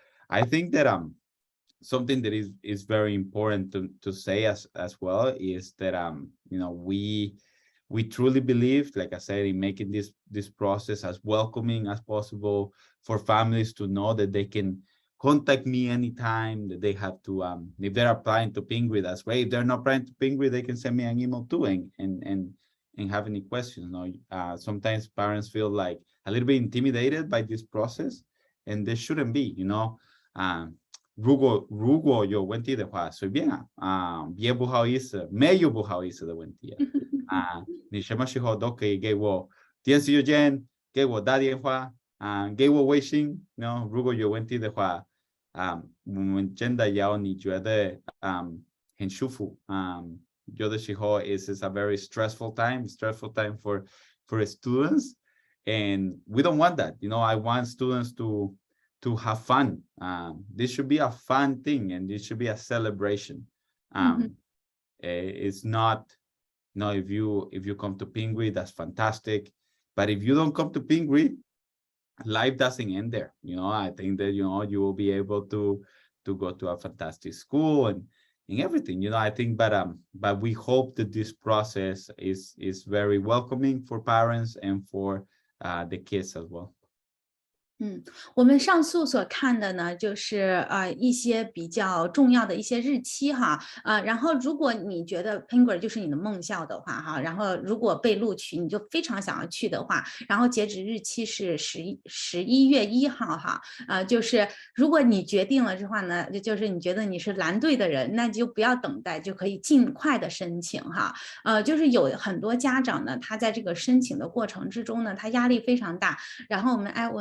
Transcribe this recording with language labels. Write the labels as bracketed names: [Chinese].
[English] I think that something that is very important to say as well is that we truly believe, like I said, in making this process as welcoming as possible for families to know that they can contact me anytime, that they have to if they're applying to Pingry, that's great. If they're not applying to Pingry, they can send me an email too and have any questions. Sometimes parents feel like a little bit intimidated by this process, and they shouldn't be. [Chinese] 如果有问题的话，随便别不好意思，没有不好意思的问题你什么时候都可以给我电子邮件，给我打电话给我微信。如果有问题的话我们真的要你觉得很舒服。 [English] 有的时候 is a very stressful time for students, and we don't want that. I want students to have fun. This should be a fun thing, and this should be a celebration. It's not, if you come to Pingry, that's fantastic. But if you don't come to Pingry, life doesn't end there. I think that you will be able to go to a fantastic school and everything. I think, but we hope that this process is very welcoming for parents and for the kids as well. [Chinese] 我们上述所看的呢，就是一些比较重要的一些日期哈，然后如果你觉得 Pingry 就是你的梦校的话哈，然后如果被录取，你就非常想要去的话，然后截止日期是11月1号哈，就是如果你决定了的话呢，就是你觉得你是蓝队的人，那就不要等待，就可以尽快的申请哈，就是有很多家长呢，他在这个申请的过程之中呢，他压力非常大，然后我们